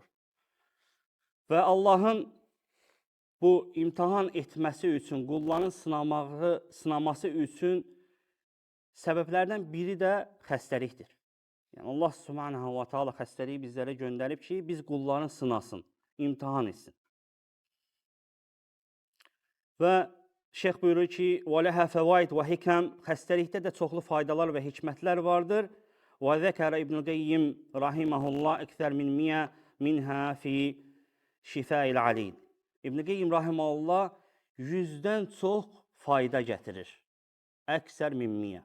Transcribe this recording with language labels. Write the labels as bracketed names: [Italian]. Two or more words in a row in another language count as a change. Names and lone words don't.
[Azerbaijani] Və Allahın bu imtihan etməsi üçün, qulların sınaması üçün səbəblərdən biri də xəstəlikdir. Yəni Allah [Arabic] سبحانه وتعالى [Azerbaijani] xəstəliyi bizlərə göndərib ki, biz qulların sınasın, imtihan etsin. Və şeyx buyurur ki, [Arabic] وَلَهَا فَوَائِدْ وَحِكَمْ [Azerbaijani] xəstəlikdə də çoxlu faydalar və hikmətlər vardır. [Arabic] وَذَكَرَ ابن القيم رحمه الله أكثر من 100 منها في شفاء العليل. [Azerbaijani] İbn Qeyyim rahimehullah 100-dən çox fayda gətirir. [Arabic] أكثر من 100.